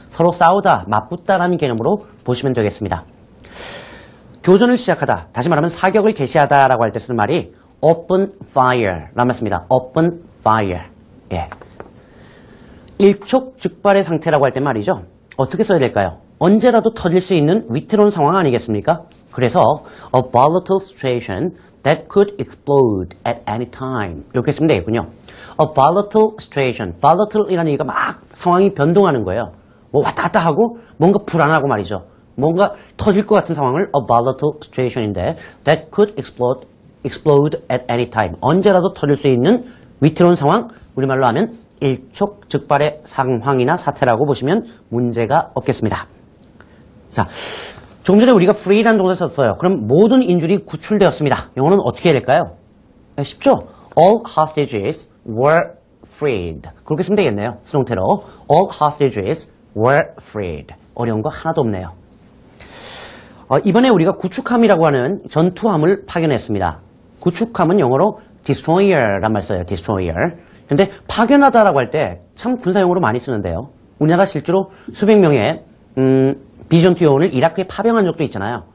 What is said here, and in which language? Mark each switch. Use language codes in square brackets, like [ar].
[ko] 서로 싸우다, 맞붙다라는 개념으로 보시면 되겠습니다. 교전을 시작하다, 다시 말하면 사격을 개시하다라고 할 때 쓰는 말이 [en] open fire [ko] 라는 말씀입니다. [en] open fire. [ko] 일촉즉발의 상태라고 할 때 말이죠. 어떻게 써야 될까요? 언제라도 터질 수 있는 위태로운 상황 아니겠습니까? 그래서 [en] a volatile situation that could explode at any time [ko] 이렇게 쓰면 되겠군요. [en] A volatile situation. [ko] volatile이라는 얘기가 막 상황이 변동하는 거예요. 뭐 왔다 갔다 하고 뭔가 불안하고 말이죠. 뭔가 터질 것 같은 상황을 [en] a volatile situation인데 that could explode at any time. [ko] 언제라도 터질 수 있는 위태로운 상황, 우리말로 하면 일촉즉발의 상황이나 사태라고 보시면 문제가 없겠습니다. 자, 조금 전에 우리가 free라는 동사를 썼어요. 그럼 모든 인질이 구출되었습니다. 영어는 어떻게 해야 될까요? 쉽죠? [en] All hostages were freed. [ko] 그렇게 쓰면 되겠네요. 수동태로. [en] All hostages were freed. [ko] 어려운 거 하나도 없네요. 이번에 우리가 구축함이라고 하는 전투함을 파견했습니다. 구축함은 영어로 destroyer란 말 써요. [en] destroyer. [ko] 근데 파견하다라고 할 때 참 군사용어로 많이 쓰는데요. 우리나라 실제로 수백 명의 비전투 요원을 이라크에 파병한 적도 있잖아요.